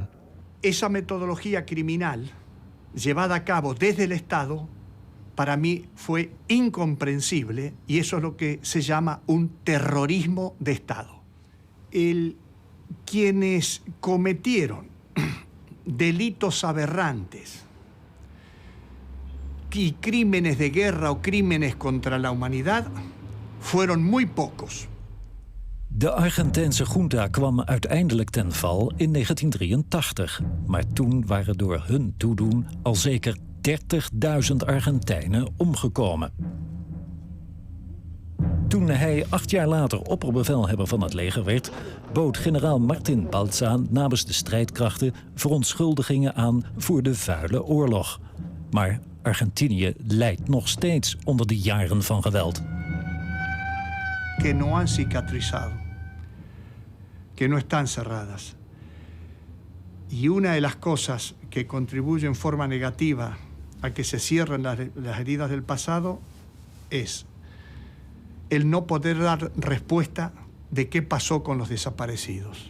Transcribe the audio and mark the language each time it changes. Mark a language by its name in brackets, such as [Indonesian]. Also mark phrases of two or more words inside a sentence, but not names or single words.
[Spanish] Esa metodología criminal llevada a cabo desde el Estado para mí fue incomprensible y eso es lo que se llama un terrorismo de Estado. Quienes cometieron delitos aberrantes y crímenes de guerra o crímenes contra la humanidad fueron muy pocos. [Dutch] De Argentijnse junta kwam uiteindelijk ten val in 1983. Maar toen waren door hun toedoen al zeker 30.000 Argentijnen omgekomen. Toen hij 8 jaar later opperbevelhebber van het leger werd, bood generaal Martin Balza namens de strijdkrachten verontschuldigingen aan voor de vuile oorlog. Maar Argentinië lijdt nog steeds onder de jaren van geweld. [Spanish] Que no han cicatrizado, que no están cerradas. Y una de las cosas que contribuye en forma negativa a que se cierren las heridas del pasado es el no poder dar respuesta de qué pasó con los desaparecidos.